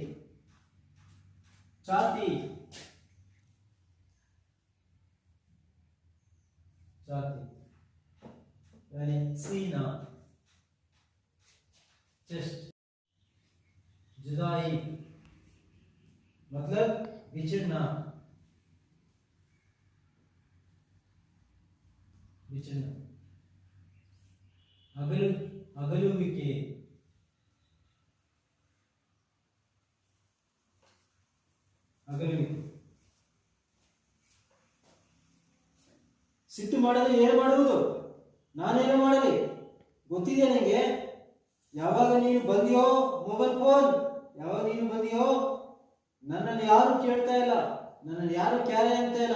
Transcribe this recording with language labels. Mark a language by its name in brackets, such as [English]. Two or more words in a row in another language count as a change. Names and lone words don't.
[Hindi] छाती, यानी सीना, चेस्ट। जुदाई मतलब बिछड़ना, अगलुविके, [Kannada] ಸಿಟ್ಟು ಮಾಡಿದ್ರೆ ಏನು ಮಾಡುವುದು? ನಾನೇನು ಮಾಡಲಿ? ಗೊತ್ತಿದೆ ನನಗೆ. ಯಾವಾಗ ನೀನು ಬಂದಿಯೋ ಮೊಬೈಲ್ ಫೋನ್, ಯಾವಾಗ ನೀನು ಬಂದಿಯೋ ನನ್ನನ್ನು ಯಾರು ಕೇಳ್ತಾ ಇಲ್ಲ, ನನ್ನನ್ನು ಯಾರು ಕ್ಯಾರೆ ಅಂತ ಇಲ್ಲ.